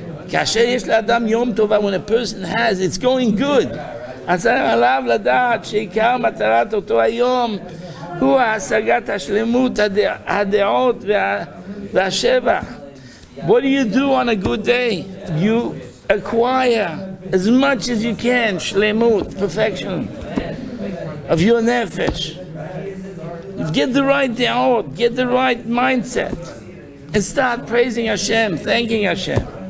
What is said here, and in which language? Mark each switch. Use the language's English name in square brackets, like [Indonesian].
[Hebrew] כאשר יש לאדם יום טובה, [English] when a person has, it's going good. [Hebrew] אז עליו לדעת שעיקר מטרת אותו היום הוא השגת השלמות הדעות והשבח. [English] What do you do on a good day? You acquire as much as you can shlemut, perfection of your nefesh. Get the right de'ot, get the right mindset, and start praising Hashem, thanking Hashem.